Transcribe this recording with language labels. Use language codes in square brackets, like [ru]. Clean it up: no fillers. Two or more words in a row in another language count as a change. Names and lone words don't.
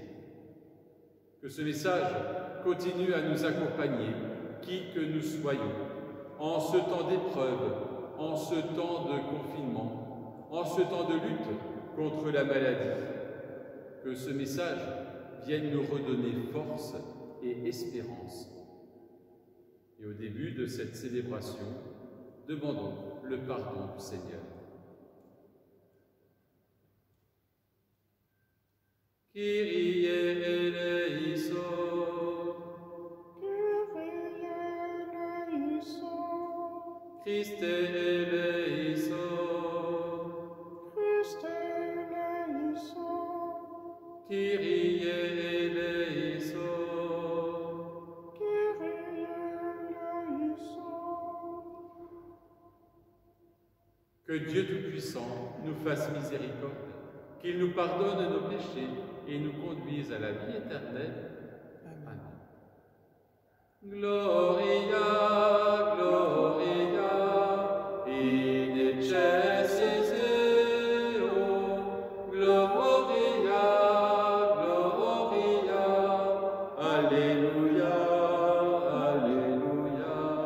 [fr] Que ce message continue à nous accompagner, qui que nous soyons, en ce temps d'épreuve, en ce temps de confinement, en ce temps de lutte contre la maladie. Que ce message vienne nous redonner force et espérance. Et au début de cette célébration, demandons le pardon du Seigneur. [la] Kyrie eleison. Kyrie eleison. Christe eleison. Christe eleison. Kyrie eleison. Kyrie eleison. [fr] Que Dieu Tout-Puissant nous fasse miséricorde, qu'il nous pardonne nos péchés et nous conduise à la vie éternelle. [la] Amen. Gloria, Gloria, in excelsis Deo, Gloria, Gloria, Alléluia, Alléluia.